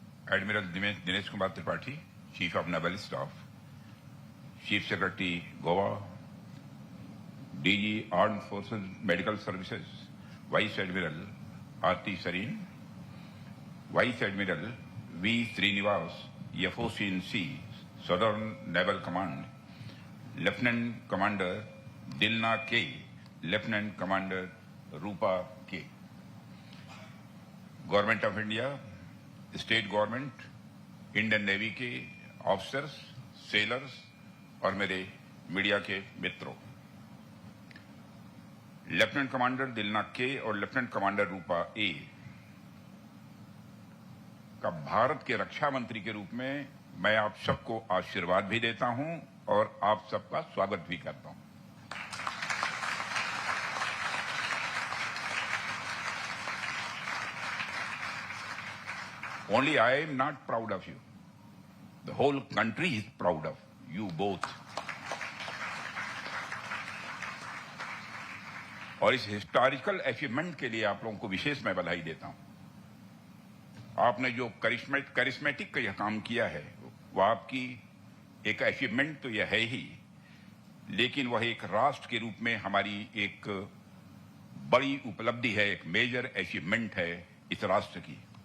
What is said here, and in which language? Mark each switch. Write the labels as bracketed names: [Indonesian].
[English] Admiral Dinesh Kumar Tripathi, Chief of Naval Staff, Chief Secretary Goa, DG Armed Forces Medical Services, Vice Admiral R.T. Sareen, Vice Admiral V. Srinivas, FOC&C, Southern Naval Command, Lieutenant Commander Dilna K, Lieutenant Commander Rupa K. [Hindi] Government of India, state government, Indian navy के officers, sellers और मेरे media के मित्रों, lieutenant commander दिलना के और lieutenant commander रूपा ए का भारत के रक्षा मंत्री के रूप में मैं आप सबको आशीर्वाद भी देता हूं और आप सबका स्वागत भी करता हूं। [English] Only I am not proud of you. The whole country is proud of you both. [Hindi] और इस हिस्टोरिकल अचीवमेंट के लिए आप लोगों को विशेष मैं बधाई देता हूं। आपने जो करिश्मेटिक का यह काम किया है वह आपकी एक अचीवमेंट तो यह है ही, लेकिन वह एक राष्ट्र के रूप में हमारी एक बड़ी उपलब्धि है, एक मेजर अचीवमेंट है इस राष्ट्र की।